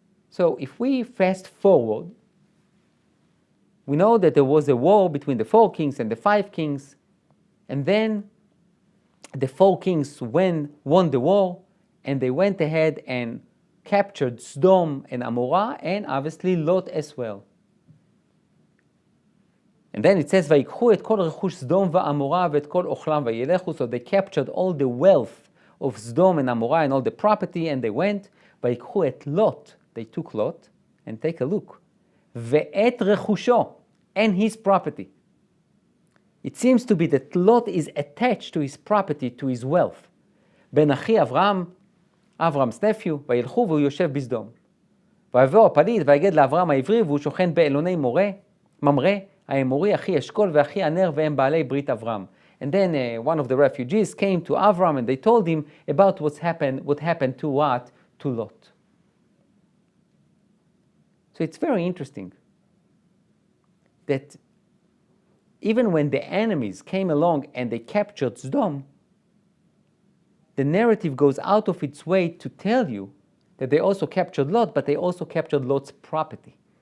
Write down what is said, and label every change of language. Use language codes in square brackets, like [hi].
[en] So if we fast forward, we know that there was a war between the 4 kings and the 5 kings, and then the 4 kings won the war, and they went ahead and captured Sodom and Amorah, and obviously Lot as well. And then it says, [he] ויקחו את כל רכוש סדום ועמורה ואת כל אוכלם וילכו. [en] So they captured all the wealth of Sodom and Amorah and all the property, and they went. [he] ויקחו את Lot. [en] They took Lot, and take a look. [he] ואת רכושו, [en] and his property. It seems to be that Lot is attached to his property, to his wealth. [he] בן אחי אברהם, אברהמ's nephew, וילכו והוא יושב בסדום. ויבוא הפליט ויגד לאברהם העברי והוא שוכן באלוני ממרא, האמורי אחי אשכול ואחי הנר והם בעלי ברית אברהם. [en] And then one of the refugees came to Avram and they told him about what happened to what? To Lot. So it's very interesting that even when the enemies came along and they captured Sodom, the narrative goes out of its way to tell you that they also captured Lot, but they also captured Lot's property.